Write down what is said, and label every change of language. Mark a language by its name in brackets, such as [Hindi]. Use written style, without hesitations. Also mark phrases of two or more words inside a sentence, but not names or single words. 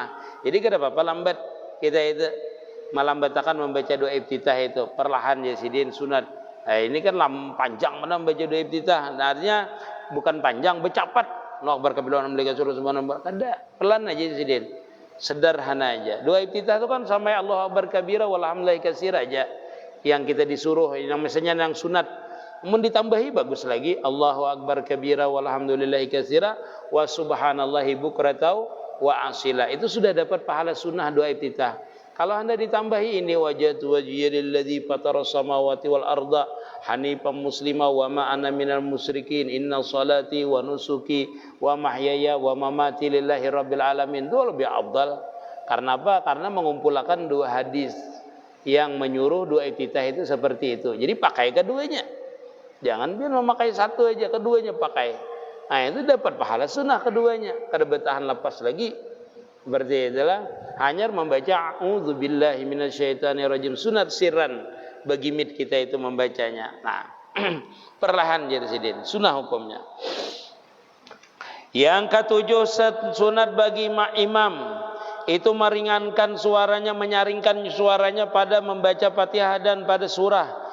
[Banjar] Jadi kada apa-apa lambat kita itu melambatakan membaca doa iftitah itu perlahan ya sidin sunat. Ini kan panjang mana membaca doa iftitah. Nah, artinya bukan panjang, bercapat. [Arabic] الله أكبر كبيرا [Banjar] mereka suruh subhanallah. Kada, pelan aja sidin. Sederhana aja. Doa iftitah itu kan sampai [Arabic] الله أكبر كبيرا والحمد لله كثيرا [Banjar] aja. Yang kita disuruh yang misalnya yang sunat. Mun ditambahi bagus lagi [Arabic] الله أكبر كبيرا والحمد لله كثيرا وسبحان الله بكرة وأصيلا. [Banjar] Itu sudah dapat pahala sunnah doa iftitah. Kalau Anda ditambahi ini [Arabic] وجهت وجهي للذي فطر السماوات والأرض حنيفا مسلما وما أنا من المشركين إن صلاتي ونسكي ومحياي ومماتي لله رب العالمين. [Banjar] Itu lebih afdal. Karena apa? Karena mengumpulkan dua hadis yang menyuruh doa iftitah itu seperti itu. Jadi pakai keduanya. Jangan biar memakai satu aja, keduanya pakai. Nah, itu dapat pahala sunnah keduanya. Kada bertahan lepas lagi. Berarti itulah hanya membaca [Arabic] أعوذ بالله من الشيطان الرجيم [Banjar] sunat sirran bagi mid kita itu membacanya. Nah, perlahan jadi sidin sunnah hukumnya. Yang ketujuh sunat bagi imam itu meringankan suaranya, menyaringkan suaranya pada membaca Fatihah dan pada surah.